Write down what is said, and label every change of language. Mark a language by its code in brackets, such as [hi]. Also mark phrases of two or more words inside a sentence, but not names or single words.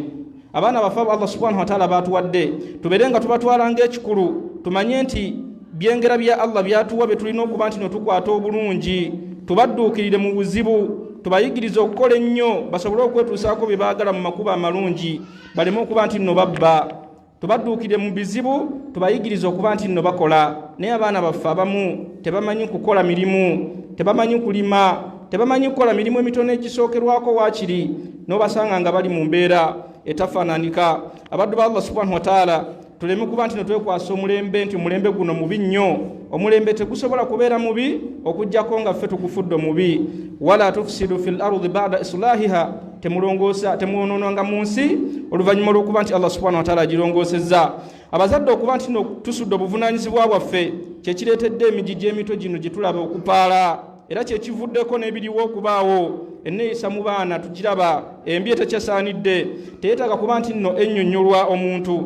[lg] Abaana baffe [ar] الله سبحانه وتعالى [lg] batuwadde, tuberenga tubatwala ng'ekikulu, tumanye nti byengera bya Allah byatuwa bye tulina okuba nti notukwata obulungi, tubadduukirire mu buzibu, tubayigirize okukola ennyo basobole okwetuusaako bye baagala mu makubo amalungi, baleme okuba nti nno babba. Tubadduukire mu bizibu, tubayigirize okuba nti nno bakola. Naye abaana baffe abamu tebamanyi kukola mirimu, tebamanyi kulima, tebamanyi kukola mirimu emitono egisookerwako waakiri, n'obasanga nga bali mu mbeera etafaananika. Abaddu ba [ar] الله سبحانه وتعالى [lg] tuleme kuba nti netwekwasa omulembe nti omulembe guno mubi nnyo. Omulembe tegusobola kubeera mubi okujjako nga ffe tugufudde mubi. [ar] ولا تفسدوا في الأرض بعد إصلاحها, [lg] temwonoonanga mu nsi oluvannyuma lw'okuba nti [ar] الله سبحانه وتعالى [lg] agirongoosezza. Abazadde okuba nti tusudde obuvunaanyizibwa bwaffe kyekireetedde emigigi emito gino gye tulaba okupaala, era kyekivuddeko n'ebiriwo okubaawo. Enneeyisa mu baana tugiraba, embi etekyasaanidde, teyeetaaga kuba nti nno ennyonnyolwa omuntu.